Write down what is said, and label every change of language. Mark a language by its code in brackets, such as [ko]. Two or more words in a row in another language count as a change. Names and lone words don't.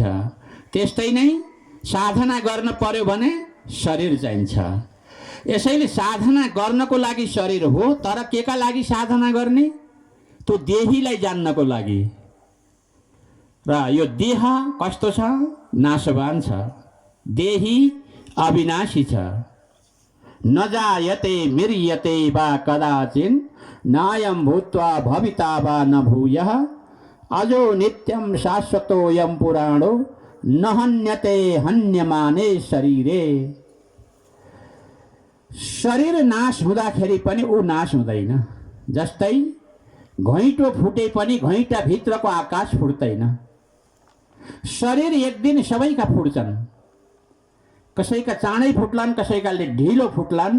[ne] त्यस्तै नै साधना गर्न पर्यो भने शरीर चाहिन्छ। यसैले साधना गर्नको लागि शरीर हो, तर केका लागि साधना गर्ने? त्यो देहीलाई जान्नको लागि। र यो देह कस्तो छ? नाशवान छ। देही अविनाशी छ। [sa] न जायते म्रियते वा कदाचिन् नायं भूत्वा भविता वा न भूयः अजो नित्यं शाश्वतोऽयं पुराणो न हन्यते हन्यमाने शरीरे। [ne] शरीर नाश हुँदाखेरि पनि ऊ नाश हुँदैन। जस्तै घैँटो फुटे पनि घैँटा भित्रको आकाश फुट्दैन। शरीर एक दिन सबैका फुट्छन्। कसैका चाँडै फुट्लान्, कसैकाले ढिलो फुट्लान्।